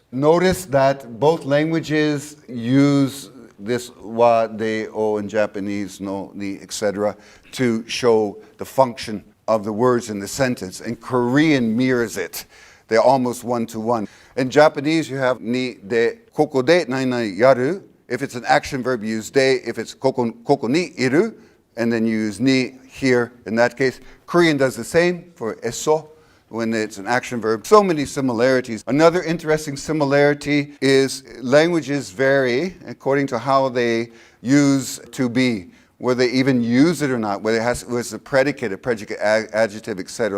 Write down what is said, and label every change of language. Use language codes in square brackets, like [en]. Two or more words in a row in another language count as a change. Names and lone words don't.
[en] Notice that both languages use this [ja] wa, de, o [en] in Japanese, [ja] no, ni, [en] etc., to show the function of the words in the sentence. And Korean mirrors it. They're almost one-to-one. In Japanese, you have [ja] ni, de, koko de, nai, nai, yaru. [en] If it's an action verb, you use de. If it's [ja] koko ni, [en] iru, and then you use ni here in that case. Korean does the same for eso, when it's an action verb. So many similarities. Another interesting similarity is languages vary according to how they use to be, whether they even use it or not, whether it was a predicate, adjective, etc.